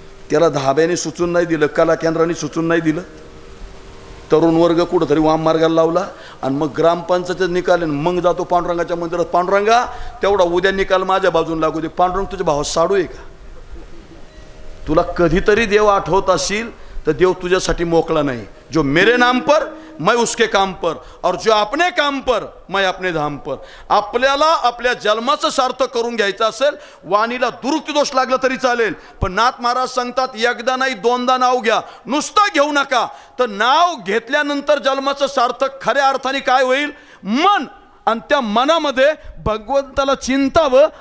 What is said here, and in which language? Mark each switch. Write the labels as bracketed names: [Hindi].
[Marathi] त्याला धाब्याने सुचून नाही दिलं, कला केंद्राने सुचून नाही दिलं, तरुण वर्ग कुठंतरी वाम मार्गाला लावला, आणि मग ग्रामपंचायत निकाल, मग जातो पांडुरंगाच्या मंदिरात, पांडुरंगा तेवढा उद्या निकाल माझ्या बाजून लागू दे. पांडुरंग तुझ्या भावात साडू आहे का? तुला कधीतरी देव आठवत असेल तर देव तुझ्यासाठी मोकळा नाही. [Hindi] जो मेरे नाम पर मैं उसके काम पर, और जो अपने काम पर मैं अपने धाम पर. [Marathi] आपल्याला आपल्या जन्माचं सार्थक करून घ्यायचं असेल, वाणीला दुरुक्ती दोष लागला तरी चालेल, पण नाथ महाराज सांगतात, एकदा नाही दोनदा नाव घ्या, नुसतं घेऊ नका. तर नाव घेतल्यानंतर जन्माचं सार्थक खऱ्या अर्थाने काय होईल? मन. आणि त्या मनामध्ये भगवंताला चिंतावं.